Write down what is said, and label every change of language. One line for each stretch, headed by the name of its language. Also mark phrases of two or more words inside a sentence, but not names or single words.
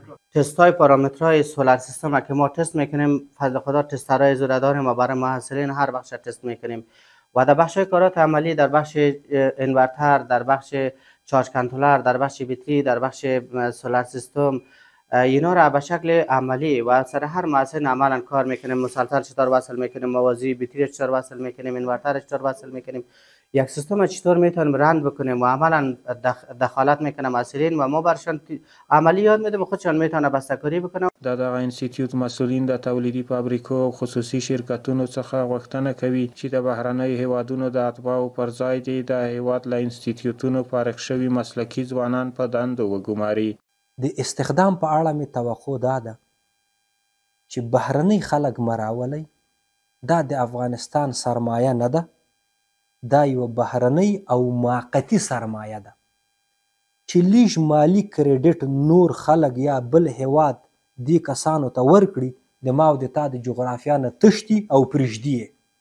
Persian: تست های پارامترهای سولار سیستم که ما تست میکنیم فضل خدا تسترهای زوره داریم و برای محصلین هر بخش تست میکنیم و در بخش کارات عملی در بخش انورتر، در بخش چارج کنترلر، در بخش بیتری، در بخش سولار سیستم اینا را به شکل عملی و سر هر محصل عملا کار میکنیم. مسلسل چطور وصل میکنیم، موازی بیتری چطور وصل میکنیم، انورتر چطور وصل میکنیم، یک سیستم چطور میتونیم رند بکنیم و عملا دخالت میکنه محصلین و ما برشان عملی یاد میدیم و خودشان میتونه بسته‌کاری بکنه.
Pashto: د دغه انسټیټیوټ مسؤلین د تولیدي فابریکو او خصوصي شرکتونو څخه غوښتنه کوي چې د بهرنیو هیوادونو د اتباعو پر ځای دې د هیواد له انسټیټیوټونو فارغ شوي مسلکي ځوانان په دندو وګماري. د استخدام په اړه مې توقع دا ده چې بهرنی خلک مراولئ دا د افغانستان سرمایه نه ده، دا یوه بهرنۍ او موقتي سرمایه ده چې لیږ مالي کریډټ نور خلک یا بل هیواد دې کسانو ته ورکړي د ما او د تا د جغرافیا نه تښتي او پرېږدي یې.